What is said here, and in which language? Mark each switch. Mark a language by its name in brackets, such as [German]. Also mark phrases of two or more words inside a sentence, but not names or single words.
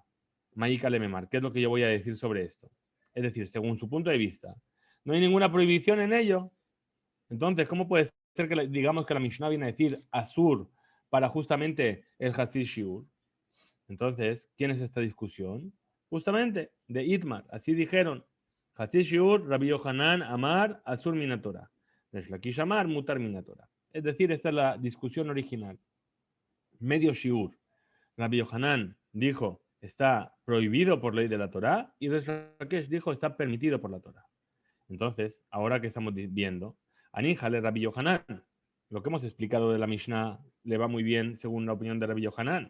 [Aramaic] מאי קא למימר, [Spanish] ¿qué es lo que yo voy a decir sobre esto? Es decir, según su punto de vista, no hay ninguna prohibición en ello. Entonces, ¿cómo puede ser que digamos que la Mishnah viene a decir asur para justamente el [Hebrew] חצי שיעור? [Spanish] Entonces, ¿quién es esta discusión? Justamente, de Itmar. Así dijeron. [Hebrew] חצי שיעור רבי יוחנן אמר אסור מן התורה. ריש לקיש אמר מותר מן התורה. [Spanish] Es decir, esta es la discusión original. Medio Shiur. Rabbi Yohanan dijo, está prohibido por ley de la Torá, y Resh Lakish dijo, está permitido por la Torá. Entonces, ahora que estamos viendo, [Aramaic] ניחא ליה רבי יוחנן, [Spanish] lo que hemos explicado de la Mishnah le va muy bien según la opinión de Rabbi Yohanan.